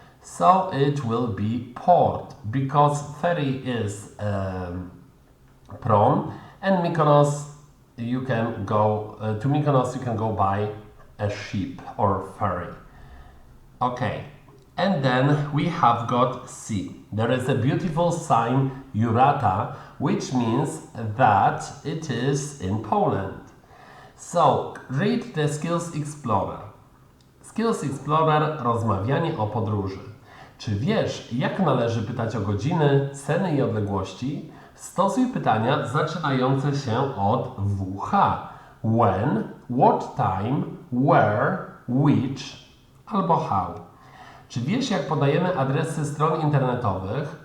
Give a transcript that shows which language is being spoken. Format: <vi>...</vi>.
<en>So it will be port, because ferry is prom, and Mykonos you can go to Mykonos you can go by a ship or ferry. Okay, and then we have got C. There is a beautiful sign Jurata, which means that it is in Poland. So read the Skills Explorer.</en> <pl>Skills Explorer, rozmawianie o podróży. Czy wiesz, jak należy pytać o godziny, ceny i odległości? Stosuj pytania zaczynające się od WH.</pl> <en>When, what time, where, which albo how.</en> <pl>Czy wiesz, jak podajemy adresy stron internetowych?</pl>